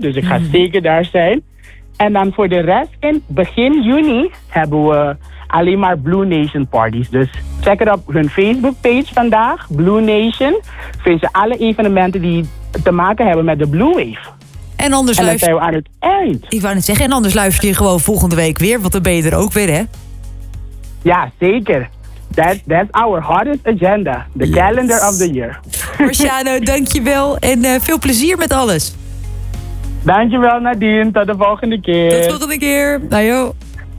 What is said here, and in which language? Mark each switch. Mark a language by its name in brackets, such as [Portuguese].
[Dutch] Dus ik ga zeker daar zijn. En dan voor de rest, in begin juni hebben we alleen maar Blue Nation parties. Dus check het op hun Facebook page vandaag, Blue Nation. Vind je alle evenementen die te maken hebben met de Blue Wave. En anders en luister je aan het eind. Ik wou net zeggen, en anders luister je gewoon volgende week weer, want dan ben je er ook weer, hè? Ja, zeker. [English] That's our hottest agenda. The calendar of the year. [Dutch] Marciano, dankjewel en veel plezier met alles. Dankjewel Nadine, tot de volgende keer. Tot de volgende keer. Bye, joh.